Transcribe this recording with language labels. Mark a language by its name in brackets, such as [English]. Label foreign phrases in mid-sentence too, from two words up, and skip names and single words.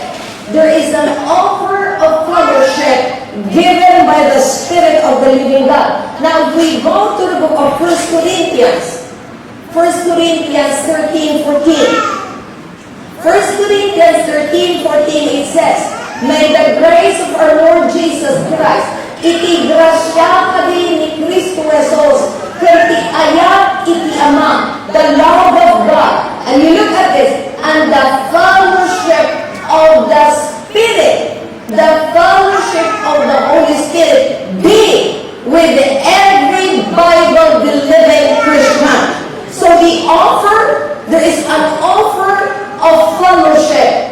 [English] There is an offer of fellowship given by the Spirit of the living God. Now, if we go to the book of 1 Corinthians 13:14. 1 Corinthians 13:14, it says, "May the grace of our Lord Jesus Christ, [Iloko] iti grasya kadi ni Kristo Jesus, kerti ayat iti Ama, [English] the love of God." And you look at this, "and the fellowship of the Spirit," the fellowship of the Holy Spirit, "be with every Bible-believing Christian." So there is an offer of fellowship.